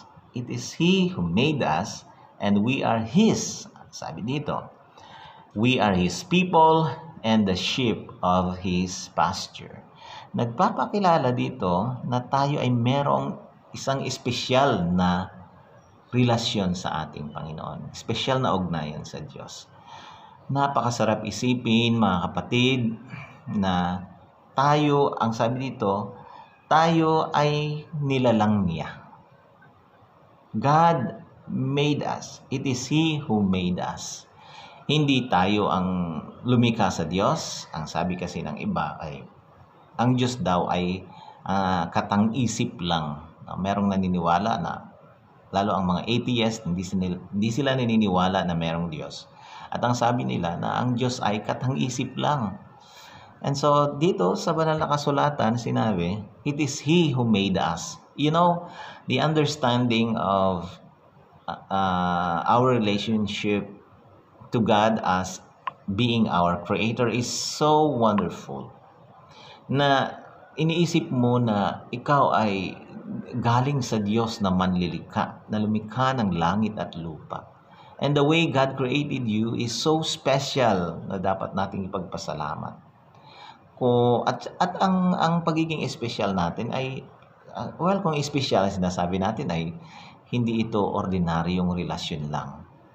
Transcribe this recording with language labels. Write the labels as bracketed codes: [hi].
[en] It is He who made us and we are His. [tl] Sabi dito, [en] we are His people and the sheep of His pasture. [tl] Nagpapakilala dito na tayo ay merong isang espesyal na relasyon sa ating Panginoon. Espesyal na ugnayan sa Diyos. Napakasarap isipin, mga kapatid, na tayo, ang sabi dito, tayo ay nilalang niya. [en] God made us. It is He who made us. [tl] Hindi tayo ang lumikha sa Diyos. Ang sabi kasi ng iba ay, ang Diyos daw ay katang-isip lang. Merong naniniwala na, lalo ang mga atheist, hindi sila naniniwala na merong Diyos. At ang sabi nila na ang Diyos ay katang-isip lang. And so, dito sa banal na kasulatan, sinabi, [en] it is He who made us. You know, the understanding of our relationship to God as being our Creator is so wonderful. [tl] Na iniisip mo na ikaw ay galing sa Diyos na manlilikha, na lumikha ng langit at lupa. [en] And the way God created you is so special [tl] na dapat nating ipagpasalamat. At ang pagiging espesyal natin ay, kung espesyal ang sinasabi natin ay hindi ito ordinaryong relasyon lang.